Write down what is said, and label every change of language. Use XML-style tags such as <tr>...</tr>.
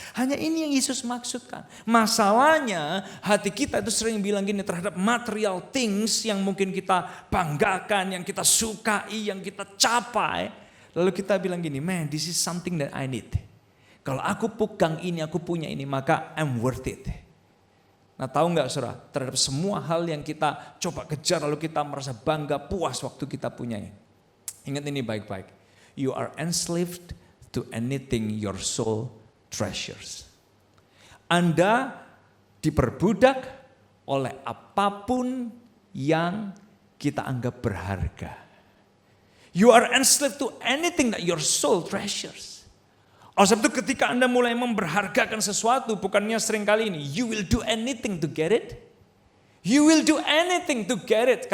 <id>Hanya ini yang Yesus maksudkan. Masalahnya hati kita itu sering bilang gini terhadap</id> <en>material things</en> <id>yang mungkin kita banggakan, yang kita sukai, yang kita capai. Lalu kita bilang gini,</id> <en>man, this is something that I need.</en> <id>Kalau aku pegang ini, aku punya ini, maka</id> <en>I'm worth it.</en> <id>Nah tahu nggak saudara, terhadap semua hal yang kita coba kejar lalu kita merasa bangga, puas waktu kita punyai. Ingat ini baik-baik.</id> <en>You are enslaved to anything your soul treasures.</en> <id>Anda diperbudak oleh apapun yang kita anggap berharga.</id> <en>You are enslaved to anything that your soul treasures.</en> <id>Oleh sebab itu ketika Anda mulai memberhargakan sesuatu, bukannya seringkali ini,</id> <en>you will do anything to get it. You will do anything to get it.</en>